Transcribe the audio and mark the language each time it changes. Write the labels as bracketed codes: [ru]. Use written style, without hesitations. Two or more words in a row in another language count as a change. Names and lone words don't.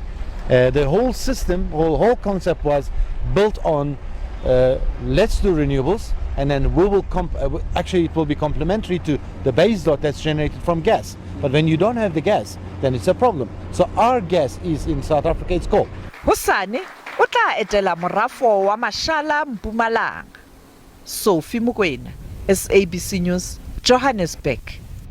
[en] The whole system, whole concept was built on let's do renewables, and then we will actually it will be complementary to the base load that's generated from gas. But when you don't have the gas, then it's a problem. So our gas is in South Africa, it's coal. [st] Hosane o tla etela morafo wa mashala Mpumalanga. [en] Sophie Mukwena, SABC News, Johannesburg.